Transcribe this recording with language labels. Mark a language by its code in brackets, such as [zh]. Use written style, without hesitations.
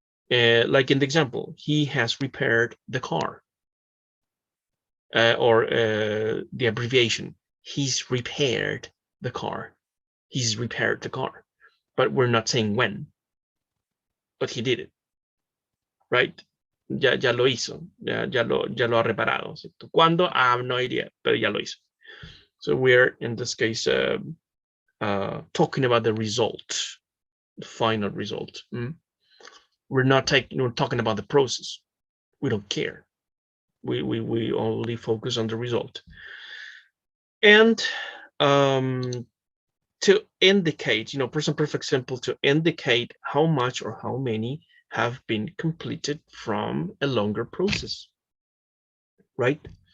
[en] Like in the example, he has repaired the car, or the abbreviation, he's repaired the car. He's repaired the car, but we're not saying when, but he did it, right? [es] Ya lo hizo, ya lo ha reparado. ¿Cuándo? [en] I have no idea, [es] pero ya lo hizo. [en] So we're, in this case, talking about the result, the final result. We're talking about the process. We don't care. We only focus on the result. And to indicate, you know, present perfect simple, to indicate how much or how many have been completed from a longer process, right?